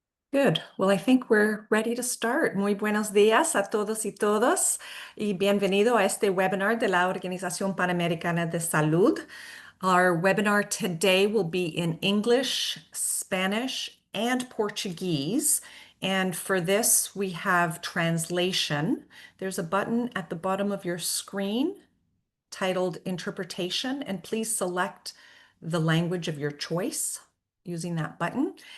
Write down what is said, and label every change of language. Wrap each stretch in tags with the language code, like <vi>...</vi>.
<en>Good. Well, I think we're ready to start.</en> <es>Muy buenos días a todos y todas y bienvenido a este webinar de la Organización Panamericana de Salud.</es> <en>Our webinar today will be in English, Spanish, and Portuguese. And for this, we have translation. There's a button at the bottom of your screen titled Interpretation, and please select the language of your choice using that button.</en>